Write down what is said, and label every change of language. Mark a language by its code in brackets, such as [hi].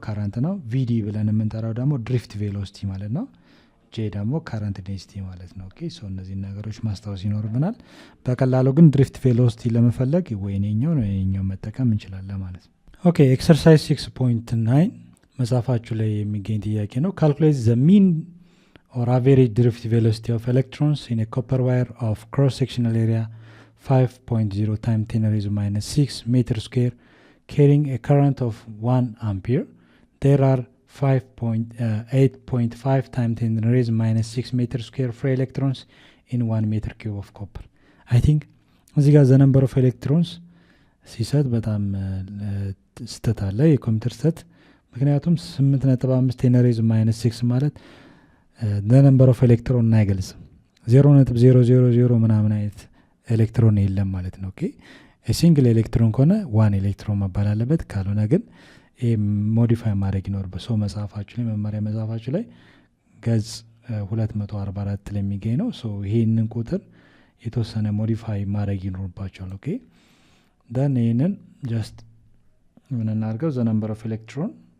[am] ካረንት ነው። ቪዲ ብለን የምንጠራው ደግሞ ድሪፍት ቬሎሲቲ ማለት ነው። ጄ ደግሞ ካረንት ዴንሲቲ ማለት ነው። ኦኬ እነዚህ ነገሮች ማስታወስ ይኖርብናል። በቀላሉ ግን ድሪፍት ቬሎሲቲ ለመፈለግ ወይኔኛው መጠቀም እንችላለን ማለት ነው። ኦኬ ኤክሰርሳይዝ 6.9 መጽሐፋችሁ ላይ የሚገኝ ጥያቄ ነው። [en] ካልኩሌት ዘ ሚን or average drift velocity of electrons in a copper wire of cross-sectional area 5.0 times 10 raised to minus 6 meter square carrying a current of 1 ampere. There are 8.5 times 10 raised to minus 6 meter square free electrons in 1 meter cube of copper. I think [am] እዚህ ጋር [en] the number of electrons [am] ሲሰጥ በጣም ስተት አለ የኮምፒውተር ስተት ምክንያቱም [en] 8.5 10 raised to minus 6 [am] ማለት [en] the number of electron [am] አይገልጽም 0.000 ምናምን አይነት ኤሌክትሮን የለም ማለት ነው። ኦኬ ሲንግል ኤሌክትሮን ከሆነ 1 ኤሌክትሮን መባል አለበት ካልሆነ ግን ሞዲፋይ ማድረግ ይኖርበት ሰው መጻፋችሁ ላይ መማሪያ መጻፋችሁ ላይ ገጽ 244 ላይ የሚገኝ ነው። ሶ ይሄንን ቁጥር የተወሰነ ሞዲፋይ ማድረግ ይኖርባችኋል። ኦኬ [en] then [am] ይሄንን just ምን እናርገው the number of electron